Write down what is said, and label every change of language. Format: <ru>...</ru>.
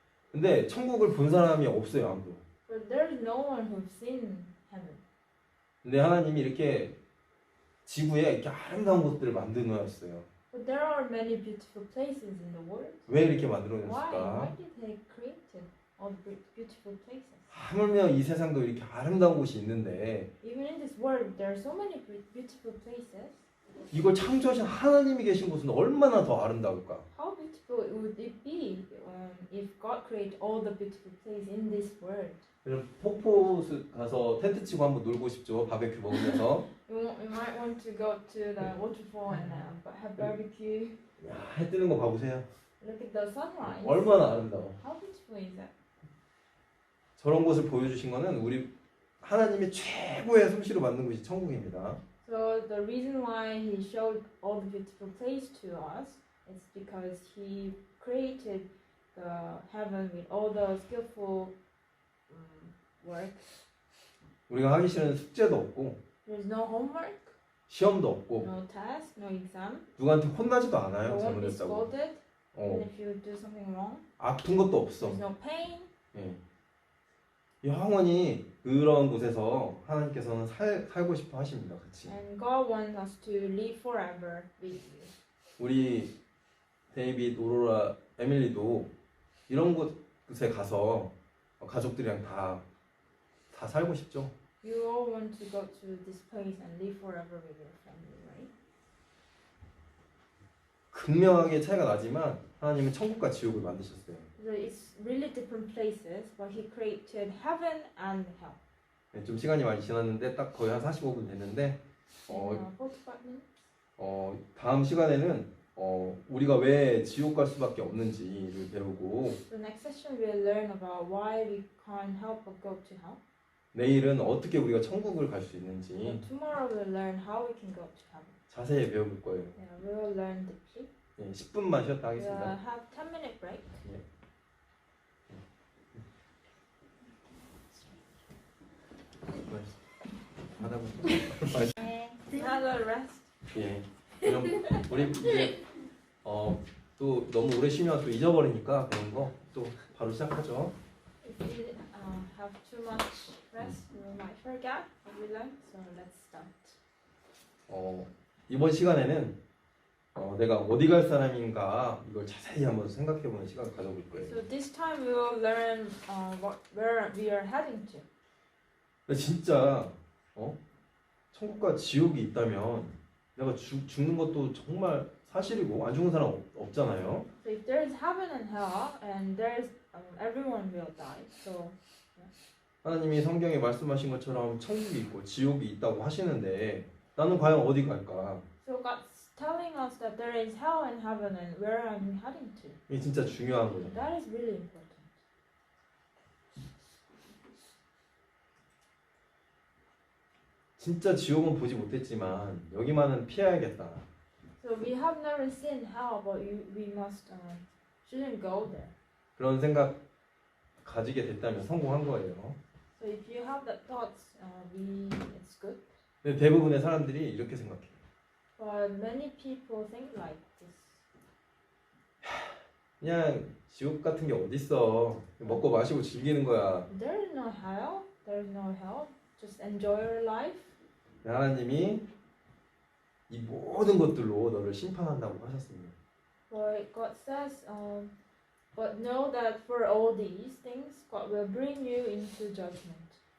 <ko>근데 천국을 본 사람이 없어요, 아무도.</ko> <en>But there's no one who's seen heaven.</en> <ko>근데 하나님이 이렇게 지구에 이렇게 아름다운 곳들을 만들어 놓으셨어요.</ko> <en>But there are many beautiful places in the world.</en> <ko>왜 이렇게 만들어</ko> <en>Why?</en> <ko>놓으셨을까?</ko> <en>Why did they create all the beautiful places?</en> <ko>하물며 이 세상도 이렇게 아름다운 곳이 있는데</ko> <en>Even in this world, there are so many beautiful places.</en> <ko>이걸 창조하신 하나님이 계신 곳은 얼마나 더 아름다울까?</ko> <en>How beautiful would it be if God created all the beautiful places in this world?</en> <ko>여러분 폭포수 가서 텐트 치고 한번 놀고 싶죠? 바베큐 먹으면서.</ko> <en>You might want to go to the waterfall and have barbecue.</en> <ko>야, 해 뜨는 거 봐보세요.</ko> <en>Look at the sunrise.</en> <ko>얼마나 아름다워.</ko> <en>How beautiful is that?</en> <ko>저런 곳을 보여주신 거는 우리 하나님의 최고의 솜씨로 만든 곳이 천국입니다.</ko> <en>So the reason why He showed all the beautiful place to us is because He created the heaven with all the skillful work.</en> <ko>우리가 하기 싫은 숙제도 없고</ko> <en>There's no homework,</en> <ko>시험도 없고</ko> <en>no test, no exam.</en> <ko>누구한테 혼나지도</ko> <en>You</en> <ko>않아요.</ko> <en>won't be</en> <ko>잘못했다고.</ko> <en>scolded even 어, if you do something wrong.</en> <ko>아픈 것도 없어.</ko> <en>There's no pain.</en> <ko>예. 영원히 그런 곳에서 하나님께서는 살고 싶어 하십니다. 같이.</ko> <en>And God wants us to live forever with you.</en> <ko>우리 데이빗, 오로라, 에밀리도 이런 곳에 가서 가족들이랑 다 살고 싶죠.</ko> <en>You all want to go to this place and live forever with your family, right?</en> <ko>극명하게 차이가 나지만 하나님은 천국과 지옥을 만드셨어요.</ko> <en>So it's really different places, but He created heaven and hell.</en> <ko>네, 좀 시간이 많이 지났는데 딱 거의 한 45분 됐는데</ko> <en>45 minutes.</en> <ko>다음 시간에는 우리가 왜 지옥 갈 수밖에 없는지를 배우고</ko> <en>The next session we'll learn about why we can't help but go to hell.</en> <ko>내일은 어떻게 우리가 천국을 갈 수 있는지</ko> <en>And tomorrow we'll learn how we can go to heaven.</en> <ko>자세히 배워볼 거예요.</ko> <en>Yeah, we will learn deeply.</en> <ko>네, 10분만 쉬었다</ko> <en>We'll</en> <ko>하겠습니다.</ko> <en>have 10-minute break.</en> <ko>하다 보니까</ko> <en>Have a rest.</en> <ko>예. 그럼 우리 이제 또 너무 오래 쉬면 또 잊어버리니까 그런 거 또 바로 시작하죠.</ko> <en>If we have too much rest, we might forget what we learned. So let's start.</en> <ko>이번 시간에는 내가 어디 갈 사람인가 이걸 자세히 한번 생각해보는 시간을 가져볼 거예요.</ko> <en>So this time we will learn where we are heading to.</en> <ko>근데 진짜 천국과 지옥이 있다면 내가 죽는 것도 정말 사실이고 안 죽는 사람 없잖아요.</ko> <en>So if there is heaven and hell, and there's everyone will die. So</en> <ko>하나님이 성경에 말씀하신 것처럼 천국이 있고 지옥이 있다고 하시는데 나는 과연 어디 갈까?</ko> <en>so God's telling us that there is hell and heaven, and where I'm heading to.</en> <ko>이게 진짜 중요한 거예요.</ko> <en>That is really important.</en> <ko>진짜 지옥은 보지 못했지만 여기만은 피해야겠다.</ko> <en>So we have never seen hell, but we must shouldn't go there.</en> <ko>그런 생각 가지게 됐다면 성공한 거예요.</ko> <en>So if you have that thoughts, it's good.</en> <ko>근데 대부분의 사람들이 이렇게 생각해요.</ko> <en>But many people think like this.</en> <ko>그냥 지옥 같은 게 어딨어. 먹고 마시고 즐기는 거야.</ko> <en>There is no hell. There is no hell. Just enjoy your life.</en> <ko>하나님이 이 모든 것들로 너를 심판한다고 하셨습니다.</ko> <en>But God says, but know that for all these things, God will bring you into judgment.</en>